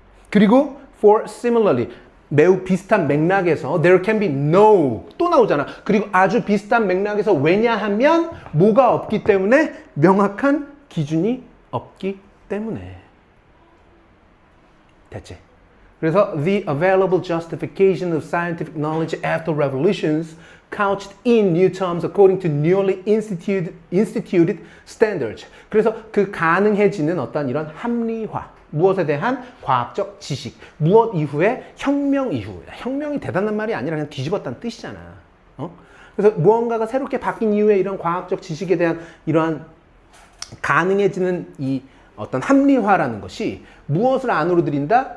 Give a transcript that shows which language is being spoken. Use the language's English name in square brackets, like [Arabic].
[Korean] 그리고 [English] for similarly [Korean] 매우 비슷한 맥락에서 [English] there can be no [Korean] 또 나오잖아. 그리고 아주 비슷한 맥락에서 왜냐하면 뭐가 없기 때문에 명확한 기준이 없기 때문에. 됐지? 그래서 [English] the available justification of scientific knowledge after revolutions couched in new terms according to newly instituted standards. [Korean] 그래서 그 가능해지는 어떤 이런 합리화. 무엇에 대한 과학적 지식. 무엇 이후에? 혁명 이후. 혁명이 대단한 말이 아니라 그냥 뒤집었다는 뜻이잖아. 그래서 무언가가 새롭게 바뀐 이후에 이런 과학적 지식에 대한 이러한 가능해지는 이 어떤 합리화라는 것이 무엇을 안으로 들인다?